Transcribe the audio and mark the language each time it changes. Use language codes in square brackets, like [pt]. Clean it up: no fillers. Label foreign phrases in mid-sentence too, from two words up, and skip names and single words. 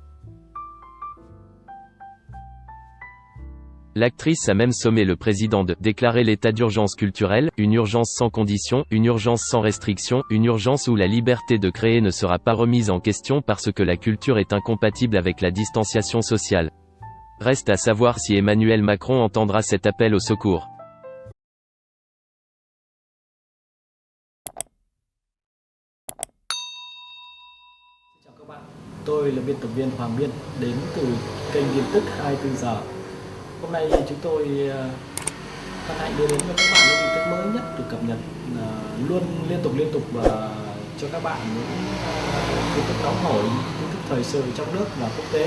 [fr] L'actrice a même sommé le président de déclarer l'état d'urgence culturelle, une urgence sans condition, une urgence sans restriction, une urgence où la liberté de créer ne sera pas remise en question parce que la culture est incompatible avec la distanciation sociale. Reste à savoir si Emmanuel Macron entendra cet appel au secours. [vi] Chào các bạn, tôi là biên tập viên Hoàng Biên đến từ kênh tin tức 24 giờ. Hôm nay chúng tôi hân hạnh đưa đến cho các bạn những tin tức mới nhất được cập nhật luôn liên tục và cho các bạn những tin tức nóng hổi, tin tức thời sự trong nước và quốc tế.